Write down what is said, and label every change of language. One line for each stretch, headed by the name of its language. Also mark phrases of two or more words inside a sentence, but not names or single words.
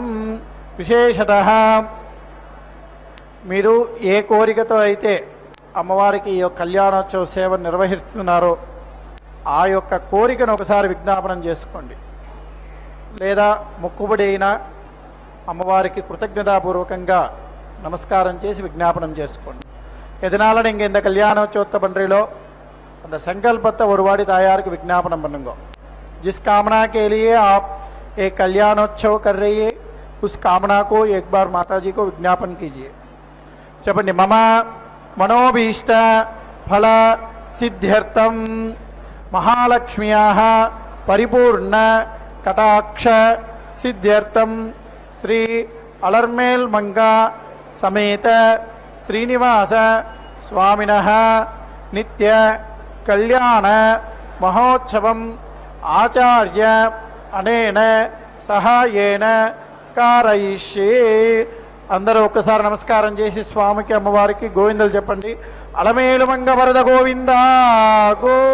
Telugu: విశేషతః మీరు ఏ కోరికతో అయితే అమ్మవారికి ఈ కళ్యాణోత్సవ సేవ నిర్వహిస్తున్నారో ఆ యొక్క కోరికను ఒకసారి విజ్ఞాపనం చేసుకోండి. లేదా మొక్కుబడి అయినా అమ్మవారికి కృతజ్ఞతాపూర్వకంగా நமஸ்காரம் చేసి விஜாபனம் చేసుకోండి.
Tamil: எதனால நீங்கள் இந்த கல்யாணோற்சவத்தை பண்ணுறீங்களோ அந்த संकल्पத்தை ஒரு வாடி தாயாருக்கு விஜாபனம் பண்ணுங்க.
Hindi: जिस कामना के लिए आप एक कल्याणोत्सव कर रही है उस कामना को एक बार माता जी को विज्ञापन कीजिए.
Telugu: చెప్పండి.
Sanskrit: मम मनोभीष्ट फल सिद्ध्यर्थम महालक्ष्म्याः परिपूर्ण कटाक्ष सिद्ध्यर्थम श्री अलर्मेल मंगा समेत श्रीनिवास स्वामिनः नित्य कल्याण महोत्सवम आचार्य अनेन सहायेन कारयिष्ये.
Telugu: అందరూ ఒక్కసారి నమస్కారం చేసి స్వామికి అమ్మవారికి గోవిందలు చెప్పండి. అలమేలు మంగ వరద గోవింద గో.